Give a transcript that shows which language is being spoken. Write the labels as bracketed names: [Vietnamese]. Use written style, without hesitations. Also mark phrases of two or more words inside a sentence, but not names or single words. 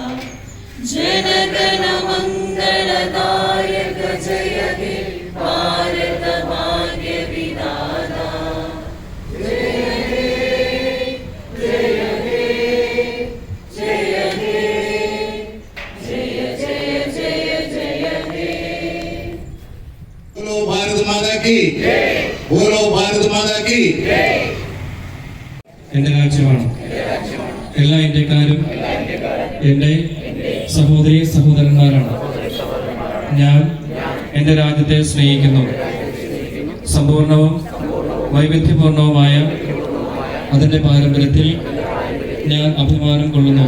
[Bangla] জনগণ মঙ্গলদায়ক জয় হে ভারত ভাগ্য বিধাতা জয় হে জয় হে জয় হে জয় জয় জয় জয় হে [Hindi] बोलो भारत माता की जय बोलो भारत माता की जय [Malayalam] എൻ്റെ രാജ്യമാണ് എല്ലാ ഇന്ത്യക്കാരും എൻ്റെ സഹോദരി സഹോദരന്മാരാണ്. ഞാൻ എൻ്റെ രാജ്യത്തെ സ്നേഹിക്കുന്നു. സമ്പൂർണവും വൈവിധ്യപൂർണവുമായ അതിൻ്റെ പാരമ്പര്യത്തിൽ ഞാൻ അഭിമാനം കൊള്ളുന്നു.